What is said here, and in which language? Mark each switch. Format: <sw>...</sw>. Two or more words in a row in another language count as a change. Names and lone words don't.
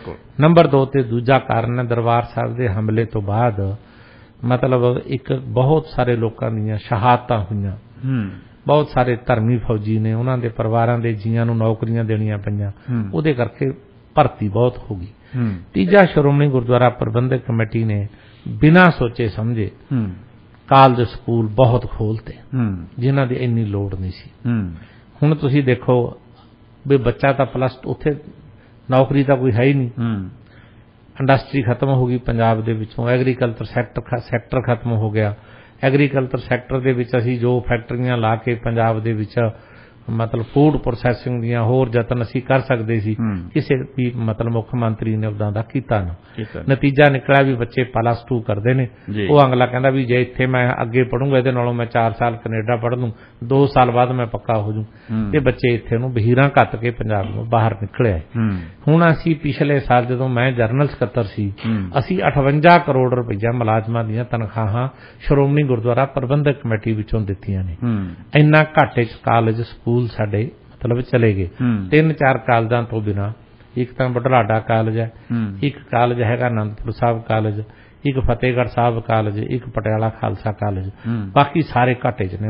<pa>ਨੰਬਰ 2 ਤੇ ਦੂਜਾ ਕਾਰਨ ਹੈ ਦਰਬਾਰ ਸਾਹਿਬ ਦੇ ਹਮਲੇ ਤੋਂ ਬਾਅਦ ਮਤਲਬ ਇੱਕ ਬਹੁਤ ਸਾਰੇ ਲੋਕਾਂ ਦੀਆਂ ਸ਼ਹਾਦਤਾਂ ਹੋਈਆਂ, ਬਹੁਤ ਸਾਰੇ ਧਰਮੀ ਫੌਜੀ ਨੇ, ਉਹਨਾਂ ਦੇ ਪਰਿਵਾਰਾਂ ਦੇ ਜੀਆਂ ਨੂੰ ਨੌਕਰੀਆਂ ਦੇਣੀਆਂ ਪਈਆਂ, ਉਹਦੇ ਕਰਕੇ ਭਰਤੀ ਬਹੁਤ ਹੋ ਗਈ। ਤੀਜਾ, ਸ਼੍ਰੋਮਣੀ ਗੁਰਦੁਆਰਾ ਪ੍ਰਬੰਧਕ ਕਮੇਟੀ ਨੇ ਬਿਨਾਂ ਸੋਚੇ ਸਮਝੇ ਕਾਲਜ ਸਕੂਲ ਬਹੁਤ ਖੋਲ੍ਹਤੇ ਜਿਨ੍ਹਾਂ ਦੀ ਇੰਨੀ ਲੋੜ ਨਹੀਂ ਸੀ। ਹੁਣ ਤੁਸੀਂ ਦੇਖੋ ਵੀ ਬੱਚਾ ਤਾਂ ਉੱਥੇ ਨੌਕਰੀ ਤੋ ਕੋਈ ਹੈ ਹੀ ਨਹੀਂ।</pa> <en>industry</en> <pa>ਹੋ ਗਈ ਪੰਜਾਬ ਦੇ ਵਿਚੋਂ,</pa> <en>agriculture sector</en> <pa>ਖ਼ਤਮ ਹੋ ਗਿਆ।</pa> <en>agriculture sector</en> <pa>ਦੇ ਵਿਚ ਅਸੀਂ ਜੋ ਫੈਕਟਰੀਆਂ ਲਾ ਕੇ ਪੰਜਾਬ ਦੇ ਵਿਚ ਮਤਲਬ</pa> <en>food processing</en> <pa>ਦੀਆਂ ਹੋਰ ਯਤਨ ਅਸੀਂ ਕਰ ਸਕਦੇ ਸੀ, ਕਿਸੀ ਭੀ ਮਤਲਬ ਮੁੱਖ ਮੰਤਰੀ ਨੇ ਉਦਾਂ ਦਾ ਕੀਤਾ ਨਾ। ਨਤੀਜਾ ਨਿਕਲਿਆ ਭੀ ਬੱਚੇ +2 ਕਰਦੇ ਨੇ, ਵੋ ਅਗਲਾ ਕਹਿੰਦਾ ਭੀ ਜੇ ਇੱਥੇ ਮੈਂ ਅੱਗੇ ਪੜ੍ਹੂੰਗਾ ਇਹਦੇ ਨਾਲੋਂ ਮੈਂ 4 ਸਾਲ ਕਨੇਡਾ ਪੜ੍ਹ ਲੂੰ, 2 ਸਾਲ ਬਾਦ ਮੈਂ ਪੱਕਾ ਹੋ ਜੂੰ। ਤੇ ਬੱਚੇ ਇੱਥੇ ਨੂੰ ਵਹੀਰਾਂ ਘੱਤ ਕੇ ਪੰਜਾਬ ਨੂੰ ਬਾਹਰ ਨਿਕਲੇ। ਹੁਣ ਅਸੀਂ ਪਿਛਲੇ ਸਾਲ ਜਦੋਂ ਮੈਂ ਜਨਰਲ ਸਕੱਤਰ ਸੀ, ਅਸੀਂ 58 ਕਰੋੜ ਰੁਪਇਆ ਮੁਲਾਜ਼ਮਾਂ ਦੀਆਂ ਤਨਖ਼ਾਹਾਂ ਸ਼੍ਰੋਮਣੀ ਗੁਰਦੁਆਰਾ ਪ੍ਰਬੰਧਕ ਕਮੇਟੀ ਵਿਚੋਂ ਦਿੱਤੀਆਂ ਨੇ। ਇੰਨਾ ਘਾਟੇ ਚ ਕਾਲਜ ਸਕੂਲ ਸਾਡੇ ਮਤਲਬ ਚਲੇ ਗਏ। 3-4 ਕਾਲਜਾਂ ਤੋ ਬਿਨਾ, ਇੱਕ ਤਾਂ ਬੁਢਲਾਡਾ ਕਾਲਜ ਹੈ, ਇੱਕ ਕਾਲਜ ਹੈਗਾ ਅਨੰਦਪੁਰ ਸਾਹਬ ਕਾਲਜ, ਇੱਕ ਫ਼ਤਹਿਗੜ੍ਹ ਸਾਹਬ ਕਾਲਜ, ਇੱਕ ਪਟਿਆਲਾ ਖ਼ਾਲਸਾ ਕਾਲਜ, ਬਾਕੀ ਸਾਰੇ ਘਾਟੇ ਚ ਨੇ।</pa>